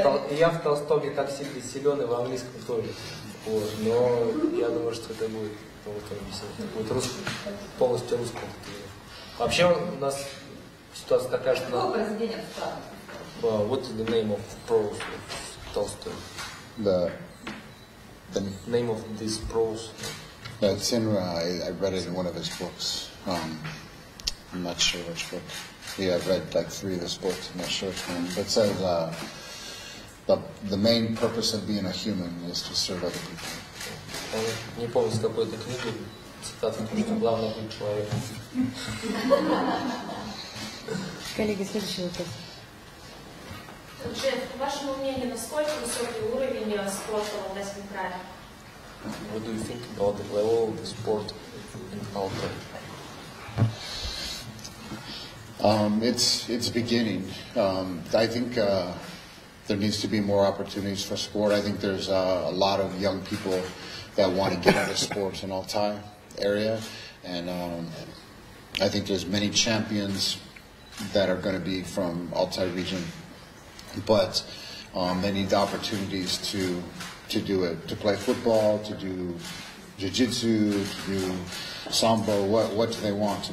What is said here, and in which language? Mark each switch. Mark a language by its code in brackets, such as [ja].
[ru] Я в Толстом не так сильно силен, и в английском тоже. Вот. Но я думаю, что это будет, будет полностью русским. Вообще у нас ситуация такая, что... [en] What is the name of prose of Tolstoy? The name of this prose? It's in, I read it in one of his books. I'm not sure which book. Yeah, I've read like 3 of his books. I'm not sure which one. But it says the main purpose of being a human is to serve other people. [ru] Не помню, с какой-то книги цитата, что главное быть человеком. Коллеги, следующий вопрос. Джефф, по вашему мнению, насколько высокий уровень спорта в Алтайском крае? [en] What do you think about the level of the sport in Altai? It's beginning. I think there needs to be more opportunities for sport. I think there's a lot of young people that want to get into sports in Altai area, and I think there's many champions that are going to be from Altai region, but they need the opportunities to do it, to play football, to do jiu-jitsu, to do sambo, what do they want?